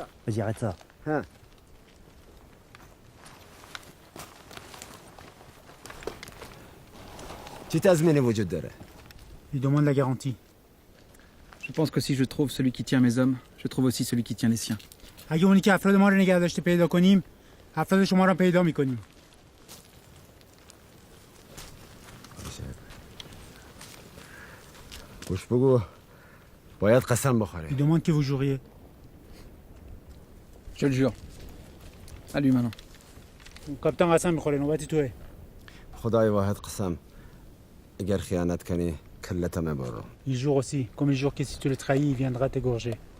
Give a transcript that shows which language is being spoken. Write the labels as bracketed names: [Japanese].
[French] Vas-y, arrête ça. [Persian] چی تضمینی وجود داره؟ [French] Il demande la garantie. Je pense que si je trouve celui qui tient mes hommes, je trouve aussi celui qui tient les siens. [Persian] اگه اونی که افراد ما رو نگه داشته پیدا کنیم، افراد شما رو پیدا میکنیم. گوش بگو باید قسم بخوری. [French] Il demande que vous juriez. Je le jure. À lui maintenant. [Persian] کاپیتان قسم میخوره، نوبتی توه. خدای واحد قسم اگر خیانت کنی کلت میبرم. [French] Il jure aussi, comme il jure que si tu le trahis, il viendra t'égorger.